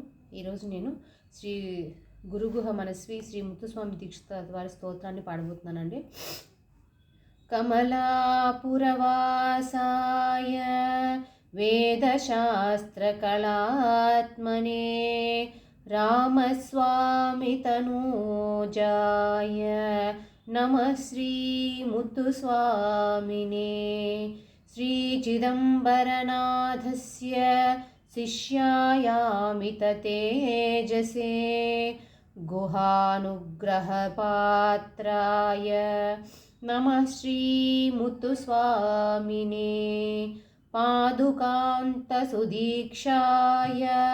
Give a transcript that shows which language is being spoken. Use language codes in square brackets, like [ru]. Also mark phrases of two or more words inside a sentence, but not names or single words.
[te] ఈరోజు నేను శ్రీ గురుగుహ మనస్వి శ్రీ ముత్తుస్వామి దీక్షిత వారి స్తోత్రాన్ని పాడబోతున్నానండి. [sa] కమలాపురవాసాయ వేదశాస్త్రకళాత్మనే రామస్వామి తనూజాయ नमः श्री मुत्तुस्वामिने श्री चिदंबरनाथस्य शिष्यायामित तेजसे गुहानुग्रहपात्राय नमः श्री मुत्तुस्वामिने पादुकान्तसुदीक्षाय